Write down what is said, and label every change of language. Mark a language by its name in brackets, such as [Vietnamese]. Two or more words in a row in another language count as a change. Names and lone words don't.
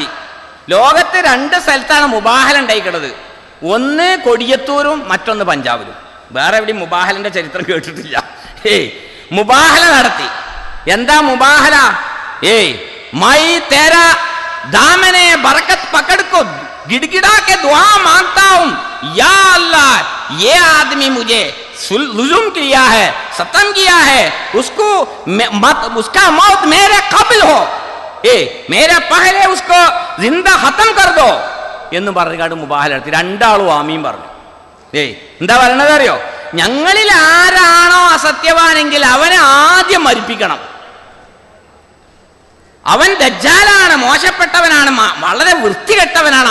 [Malayalam] ലോകത്ത് 2 സ്ഥലത്താണ് മുബാഹല ഉണ്ടായിക്കിടത്. ഒന്ന് കൊടിയത്തൂരും മറ്റൊന്ന് പഞ്ചാബിലും. വേറെ എവിടെയും മുബാഹലിന്റെ ചരിത്രം കേട്ടിട്ടില്ല. മുബാഹല നടത്തി. എന്താ മുബാഹല? [Hindi] मैं तेरा दामने बरकत पकड़ुको गिड़गिड़ा के दुआ मांगता हूं, या अल्लाह ये आदमी मुझे जुल्म किया है, सतम किया है, उसका मौत मेरे कब्ल हो, मेरे पहले उसको जिंदा खत्म कर दो [Malayalam] എന്ന് പറഞ്ഞാണ്ട് മുബാഹല നടത്തി. 2 ആളും ആമീൻ പറഞ്ഞു. എന്താ പറയണത് അറിയോ? ഞങ്ങളിൽ ആരാണോ അസത്യവാനെങ്കിൽ അവനെ ആദ്യം മരിപ്പിക്കണം. അവൻ ദജ്ജാലാണ്, മോശപ്പെട്ടവനാണ്, വളരെ വൃത്തികെട്ടവനാണ്.